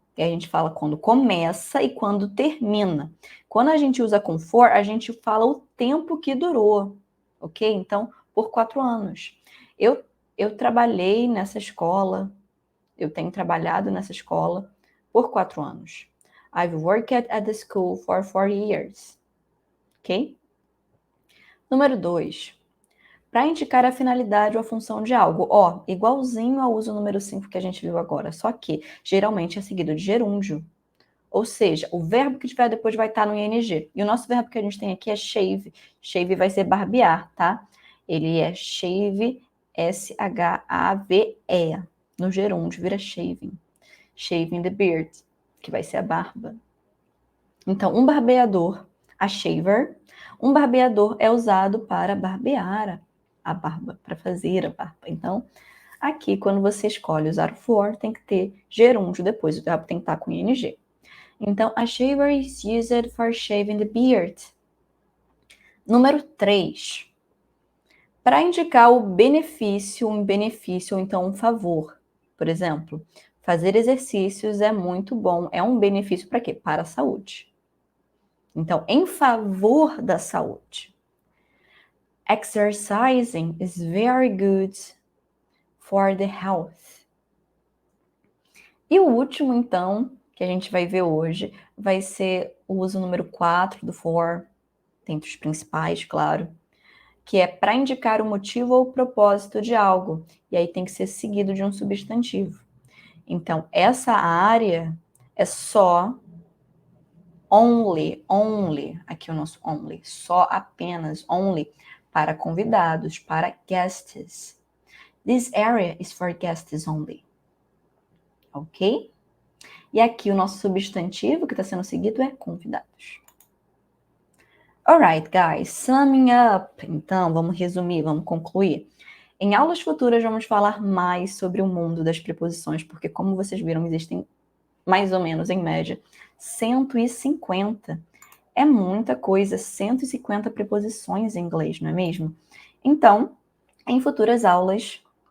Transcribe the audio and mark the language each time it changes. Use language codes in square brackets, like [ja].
[pt] E a gente fala quando começa e quando termina. Quando a gente usa com for, a gente fala o tempo que durou, ok? Então, por 4 anos. Eu trabalhei nessa escola, eu tenho trabalhado nessa escola por 4 anos. [en] I've worked at the school for 4 years. [pt] Ok? Número 2. Para indicar a finalidade ou a função de algo. Igualzinho ao uso número 5 que a gente viu agora, só que geralmente é seguido de gerúndio. Ou seja, o verbo que tiver depois vai estar no ing. E o nosso verbo que a gente tem aqui é shave. Shave vai ser barbear, tá? Ele é shave, S-H-A-V-E. No gerúndio vira shaving. [en] Shaving the beard, [pt] que vai ser a barba. Então, um barbeador, a shaver. Um barbeador é usado para barbear a barba, para fazer a barba. Então, aqui, quando você escolhe usar o for, tem que ter gerúndio depois, o verbo tem que estar com ing. [en] Então, a shaver is used for shaving the beard. [pt] Número 3. Para indicar o benefício, um benefício ou então um favor. Por exemplo, fazer exercícios é muito bom. É um benefício para quê? Para a saúde. Então, em favor da saúde. [en] Exercising is very good for the health. [pt] E o último, então, que a gente vai ver hoje, vai ser o uso número 4 do for, dentre os principais, claro, que é para indicar o motivo ou o propósito de algo. E aí tem que ser seguido de um substantivo. Então, essa área é só only, aqui o nosso only, só apenas, only, para convidados, para guests. [en] This area is for guests only. [pt] Ok? E aqui o nosso substantivo que está sendo seguido é convidados. [en] Alright, guys, summing up. [pt] Então, vamos resumir, vamos concluir. Em aulas futuras, vamos falar mais sobre o mundo das preposições, porque, como vocês viram, existem mais ou menos, em média, 150. É muita coisa, 150 preposições em inglês, não é mesmo? Então, em futuras aulas,